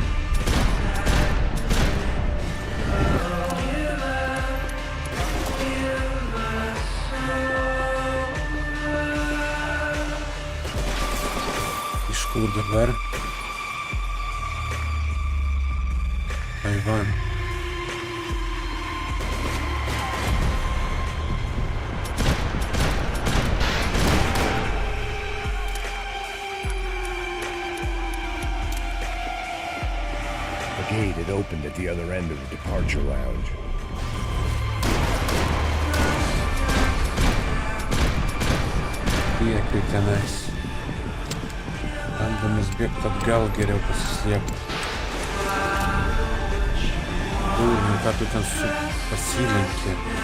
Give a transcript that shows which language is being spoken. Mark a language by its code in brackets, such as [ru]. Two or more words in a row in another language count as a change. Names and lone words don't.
[lt] Iš kur dabar? Taivan. [en] The gate had opened at the other end of the departure lounge. [lt] Priekai tenais. Bandomis bėgti atgal, geriau pasislėpti. Durnių, ką tu ten pasilenkė.